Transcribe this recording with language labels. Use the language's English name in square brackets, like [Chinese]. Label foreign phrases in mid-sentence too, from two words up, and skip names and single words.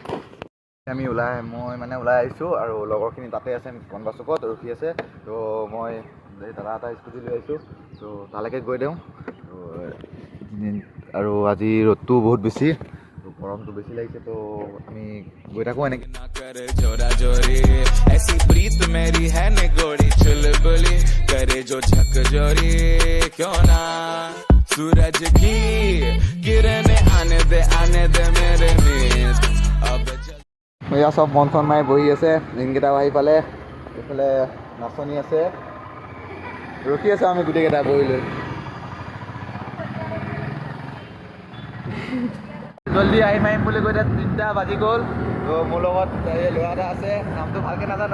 [Assamese] মই ওলাই আহিছোঁ আৰু লগৰখিনি তাতে আছে, কনবা চুকত ৰখি আছে। তো মই দাদা এটা স্কুটি লৈ আহিছোঁ, তো তালৈকে গৈ দিওঁ। তো আৰু আজি ৰ'দটো বহুত বেছি, তো গৰমটো বেছি লাগিছে, তো আমি গৈ থাকোঁ এনেকৈ। [Hindi] जोरा जोरी ऐसी प्रीत मेरी है निगोड़ी चुलबुली करे जो झक जोरी क्यों ना सूरज की किरण आने दे मेरे नींद अब [Assamese] এয়া চব মন চন মাৰি বহি আছে, দিনকেইটাও আহি পালে। এইফালে নাচনি আছে, ৰখি আছোঁ আমি গোটেইকেইটা বহি লৈ। জল্দি আহিম বুলি কৈ এতিয়া 3টা বাজি গ'ল। তো মোৰ লগত ল'ৰা এটা আছে, নামটো ভালকৈ নাজানো।